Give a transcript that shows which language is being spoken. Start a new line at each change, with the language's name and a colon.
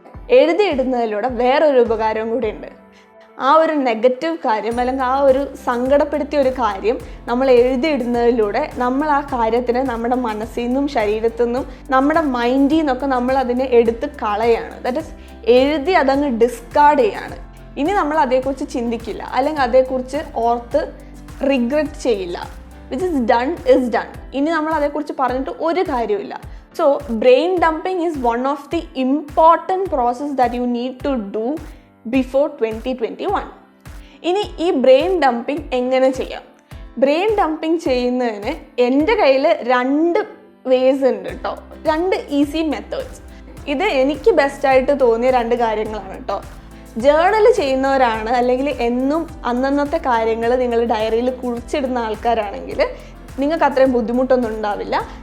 Malayalam: എഴുതിയിടുന്നതിലൂടെ വേറൊരു ഉപകാരവും കൂടി ഉണ്ട്. ആ ഒരു നെഗറ്റീവ് കാര്യം അല്ലെങ്കിൽ ആ ഒരു സങ്കടപ്പെടുത്തിയ ഒരു കാര്യം നമ്മൾ എഴുതിയിടുന്നതിലൂടെ നമ്മൾ ആ കാര്യത്തിനെ നമ്മുടെ മനസ്സിൽ നിന്നും ശരീരത്തിൽ നിന്നും നമ്മുടെ മൈൻഡിൽ നിന്നൊക്കെ നമ്മൾ അതിനെ എടുത്ത് കളയാണ്.
English: that is
Malayalam: എഴുതി അതങ്ങ് ഡിസ്കാർഡ് ചെയ്യാണ്. ഇനി നമ്മൾ അതേക്കുറിച്ച് ചിന്തിക്കില്ല അല്ലെങ്കിൽ അതേക്കുറിച്ച് ഓർത്ത് റിഗ്രറ്റ് ചെയ്യില്ല.
English: Which is done is done.
Malayalam: ഇനി നമ്മൾ അതേക്കുറിച്ച് പറഞ്ഞിട്ട് ഒരു കാര്യമില്ല.
English: So brain dumping is one of the important process that you need to do before 2021.
Malayalam: ഇനി ഈ ബ്രെയിൻ ഡംപിങ് എങ്ങനെ ചെയ്യാം? ബ്രെയിൻ ഡംപിങ് ചെയ്യുന്നതിന് എൻ്റെ കയ്യിൽ 2 വേസ് ഉണ്ട് കേട്ടോ, 2 ഈസി മെത്തേഡ്സ്. ഇത് എനിക്ക് ബെസ്റ്റായിട്ട് തോന്നിയ 2 കാര്യങ്ങളാണ് കേട്ടോ. ജേർണൽ ചെയ്യുന്നവരാണ് അല്ലെങ്കിൽ എന്നും അന്നന്നത്തെ കാര്യങ്ങൾ നിങ്ങൾ ഡയറിയിൽ കുറിച്ചിടുന്ന ആൾക്കാരാണെങ്കിൽ നിങ്ങൾക്ക് അത്രയും ബുദ്ധിമുട്ടൊന്നും ഉണ്ടാവില്ല.